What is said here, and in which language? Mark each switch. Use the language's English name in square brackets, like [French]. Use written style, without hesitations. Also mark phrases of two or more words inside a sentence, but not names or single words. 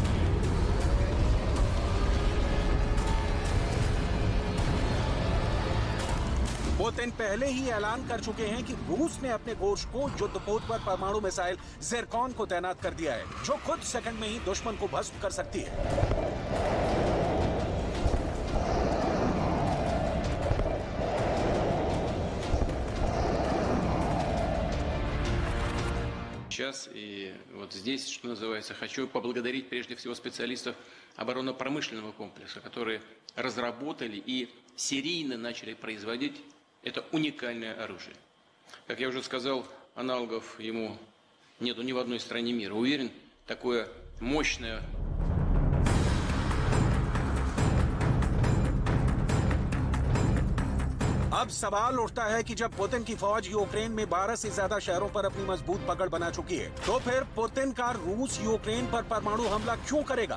[Hindi] पुतिन पहले ही ऐलान कर चुके हैं कि रूस ने अपने घोषकों युद्धपोत पर परमाणु मिसाइल ज़िरकॉन को तैनात कर दिया है, जो खुद सेकंड में ही दुश्मन को भस्म कर सकती है। [Russian] Сейчас и вот здесь, что называется, хочу поблагодарить прежде всего специалистов оборонно-промышленного комплекса, которые разработали и серийно начали производить это уникальное оружие. Как я уже сказал, аналогов ему нету ни в одной стране мира. Уверен, такое мощное... [Hindi] अब सवाल उठता है कि जब पुतिन की फौज यूक्रेन में 12 से ज्यादा शहरों पर अपनी मजबूत पकड़ बना चुकी है, तो फिर पुतिन का रूस यूक्रेन पर परमाणु हमला क्यों करेगा?